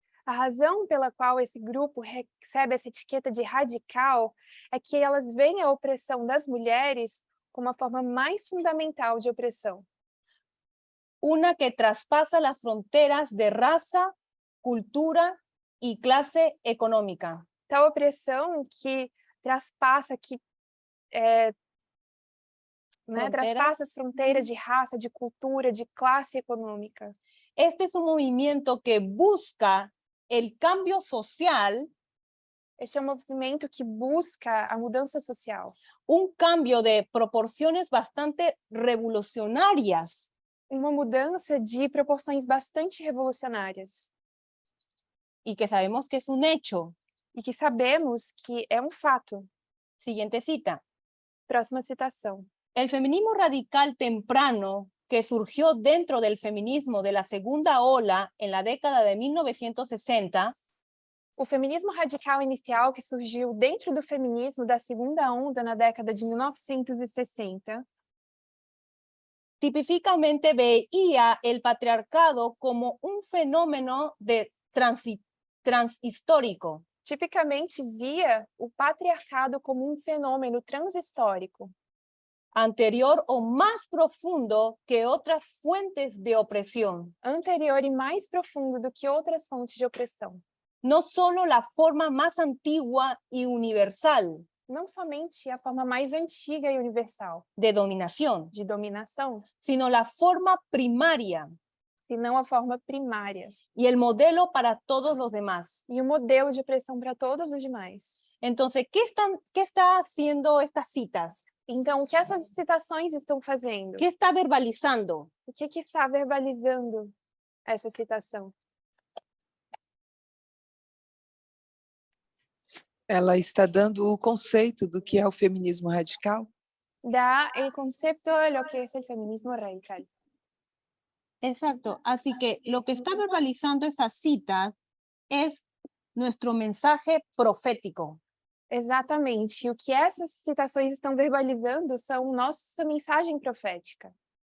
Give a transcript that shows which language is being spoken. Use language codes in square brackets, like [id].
[pt] A razão pela qual esse grupo recebe essa etiqueta de radical é que elas veem a opressão das mulheres como a forma mais fundamental de opressão. [es] Una que traspasa las fronteras de raza, cultura y clase económica. [pt] Tal opressão que traspassa, traspassa as fronteiras de raça, de cultura, de classe econômica. [es] Este es un movimiento que busca el cambio social, [pt] Este é um movimento que busca a mudança social. [es] un cambio de proporciones bastante revolucionarias. [pt] Uma mudança de proporções bastante revolucionárias. [es] Y que sabemos que es un hecho. [pt] E que sabemos que é um fato. [es] Siguiente cita. [pt] Próxima citação. [es] El feminismo radical temprano que surgió dentro del feminismo de la segunda ola en la década de 1960, [pt] O feminismo radical inicial que surgiu dentro do feminismo da segunda onda na década de 1960, [es] tipíficamente veía el patriarcado como un fenómeno de transhistórico, [pt] tipicamente via o patriarcado como um fenômeno transhistórico, [es] anterior o más profundo que otras fuentes de opresión. [pt] anterior e mais profundo do que outras fontes de opressão. [es] No solo la forma más antigua y universal [pt] Não somente a forma mais antiga e universal [es] de dominación, [pt] de dominação, [es] sino la forma primaria [pt] senão a forma primária [es] y el modelo para todos los demás. [pt] e o modelo de opressão para todos os demais. [es] Entonces, ¿qué está haciendo estas citas? [pt] Então, o que essas citações estão fazendo? [es] ¿Qué está verbalizando? [pt] O que está verbalizando essa citação? Ela está dando o conceito do que é o feminismo radical. [es] Da el concepto de lo que es el feminismo radical. Exacto. Así que lo que está verbalizando esas citas es nuestro mensaje profético. [pt] Exatamente. E o que essas citações estão verbalizando são nossa mensagem profética.